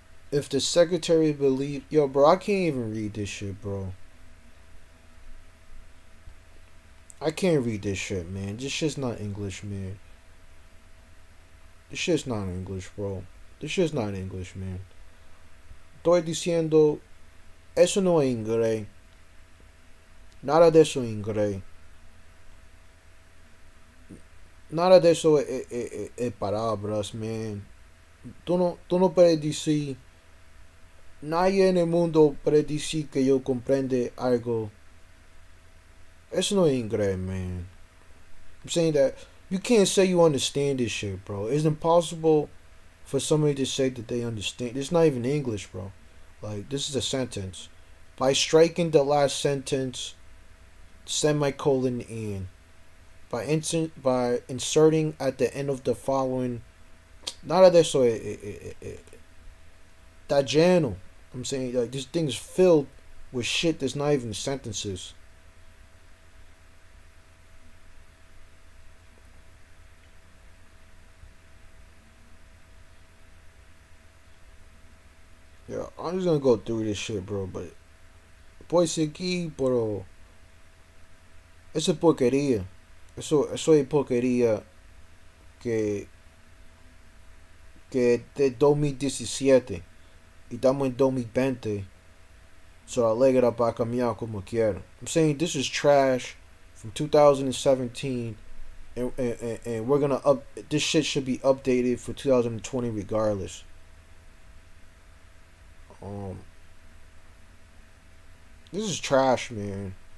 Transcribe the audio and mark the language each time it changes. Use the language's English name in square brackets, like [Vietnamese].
[English] If the secretary believe, yo, bro, I can't even read this shit, bro. I can't read this shit, man. This shit's not English, man. This shit's not English, bro. This shit's not English, man. [Spanish] Estoy diciendo, eso no es inglés. Nada de eso es inglés. Nada de eso es palabras, man. Tú no puedes decir, nadie en el mundo puede decir que yo comprende algo. Eso no es inglés, man. [English] I'm saying that you can't say you understand this shit, bro. It's impossible for somebody to say that they understand. It's not even English, bro. Like, this is a sentence. By striking the last sentence, semicolon in. By inserting at the end of the following. [Spanish] Nada de eso está lleno. [English] I'm saying, like, this thing's filled with shit that's not even sentences. Yeah, I'm just gonna go through this shit, bro. [Spanish] But, pues aquí, pero. Eso es porquería. Eso es porquería que, que de 2017 y estamos en 2020. So alegra para cambiar como quiera. [English] I'm saying this is trash from 2017, and we're gonna up. This shit should be updated for 2020 regardless. Um, this is trash, man.